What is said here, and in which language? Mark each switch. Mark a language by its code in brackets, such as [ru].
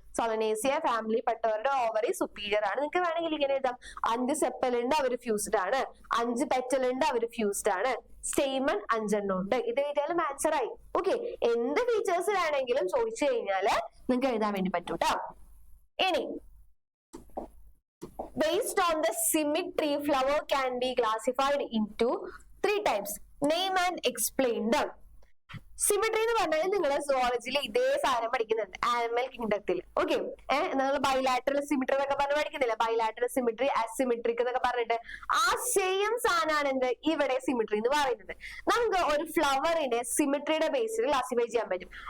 [ml] Solanaceae family പെട്ടവരുടെ ovary superior ആണ്. നിങ്ങൾക്ക് വേണമെങ്കിൽ ഇങ്ങനെ എഴുതാം. 5 സെപ്പൽ ഉണ്ട്, അവര് ഫ്യൂസ്ഡ് ആണ്. 5 പെറ്റൽ ഉണ്ട്, അവര് ഫ്യൂസ്ഡ് ആണ്. സ്റ്റെയ്മൻ 5 എണ്ണം ഉണ്ട്. ഇത് എഴുതിയാലും ആൻസർ ആയി. ഓക്കെ, എന്ത് ഫീച്ചേഴ്സ് വേണമെങ്കിലും ചോദിച്ചു കഴിഞ്ഞാല് നിങ്ങൾക്ക് എഴുതാൻ വേണ്ടി പറ്റും കേട്ടോ. [en] ഇനി based on the symmetry, flower can be classified into 3 types. Name and explain them. [ml] Symmetry എന്ന് പറഞ്ഞാൽ നിങ്ങൾ സുവോളജിയിൽ ഇതേ സാധനം പഠിക്കുന്നുണ്ട് ആനിമൽ കിങ്ഡത്തിൽ. ഓക്കെ, നിങ്ങൾ ബൈലാറ്ററൽ സിമിട്രി എന്നൊക്കെ പറഞ്ഞ് പഠിക്കുന്നില്ല? ബൈലാറ്ററൽ സിമിട്രി, അസിമിട്രിക് എന്നൊക്കെ പറഞ്ഞിട്ട് ആ സെയിം സാധനമാണ് എന്ത് ഇവിടെ സിമിട്രി എന്ന് പറയുന്നത്. നമുക്ക് ഒരു ഫ്ലവറിനെ സിമിട്രിയുടെ ബേസിൽ ക്ലാസിഫൈ ചെയ്യാൻ പറ്റും.